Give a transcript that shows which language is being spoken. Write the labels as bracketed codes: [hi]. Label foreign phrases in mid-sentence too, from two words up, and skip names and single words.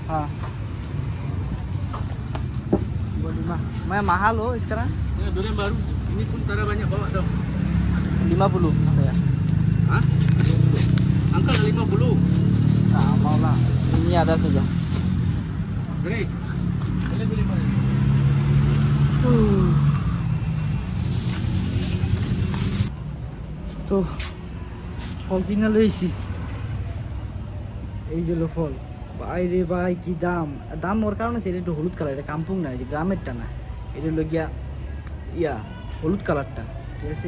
[ms] Boleh 5. Mahal loh sekarang. Ini durian baru. Ini pun tak ada banyak bawa dah. 50 apa ya? Hah? Angkat 50. Nah, mau lah. Ini ada saja. Beri. Boleh mana? [bn] তো ফল কিনা লইছি, এই যে ফল। বাইরে ভাই কি দাম ওর কারণে এটা একটু হলুদ কালার, এটা কাম্পুং না, যে গ্রামেরটা না, এটা হলো গিয়া হলুদ কালারটা, ঠিক আছে?